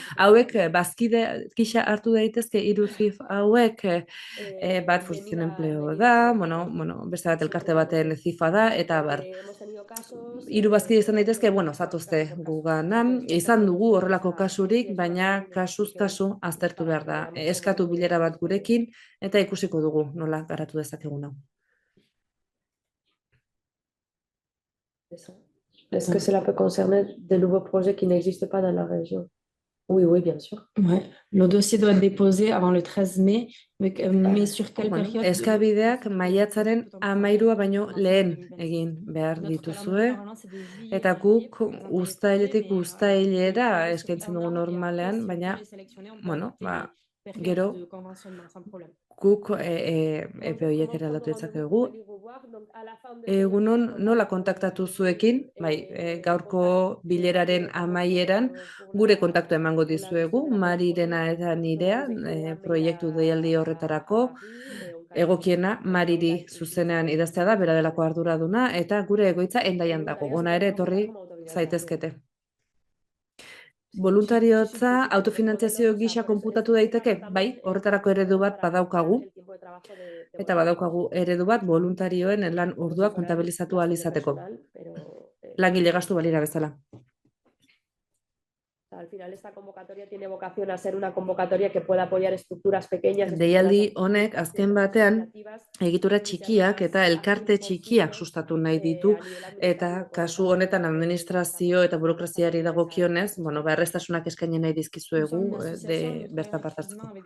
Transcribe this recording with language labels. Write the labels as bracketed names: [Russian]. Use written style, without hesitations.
[Basque] Hauek bazkide gisa hartu daitezke 3 ZIF hauek bat Fundación Empleo da, beste bat elkarte baten ZIFa da, eta 3 bazkide izan daitezke, zatozte gugana, izan dugu horrelako kasurik, baina kasuz kasu aztertu behar da. Eskatu bilera bat gurekin eta ikusiko dugu nola garatu dezakegun hau. [French] Est-ce que cela peut concerner de nouveaux projets qui n'existent pas dans la région? Oui, oui, bien sûr. Ouais. Le dossier doit être déposé avant le 13 mai, mais sur quelle Bueno, période? [Basque] eskabideak maiatzaren 13 baino lehen egin behar dituzue, eta guk uztailetik uztailera eskaintzen dugu normalean, baina, bueno, gero guk epe horiek ere aldatu ditzakegu. Egunon nola kontaktatu zuekin, bai, gaurko bileraren amaieran gure kontaktu emango dizuegu, Marirena eta nirea, proiektu deialdi horretarako, egokiena Mariri zuzenean idaztea da, bera delako arduraduna, eta gure egoitza Hendaian dago, ona ere etorri zaitezkete. Boluntariotza autofinantziazio gisa konputatu daiteke? Bai, horretarako eredu bat badaukagu, eta badaukagu eredu bat voluntarioen lan ordua kontabilizatu ahal izateko. Langile gastu balira bezala. [Spanish] Al final esta convocatoria tiene vocación a ser una convocatoria que pueda apoyar estructuras pequeñas. [Basque] Deialdi honek azken batean egitura txikiak eta elkarte txikiak sustatu nahi ditu, eta kasu honetan administrazio eta burokraziari dagokionez, bueno, erraztasunak eskaini nahi dizkizuegu bertan parte hartzeko.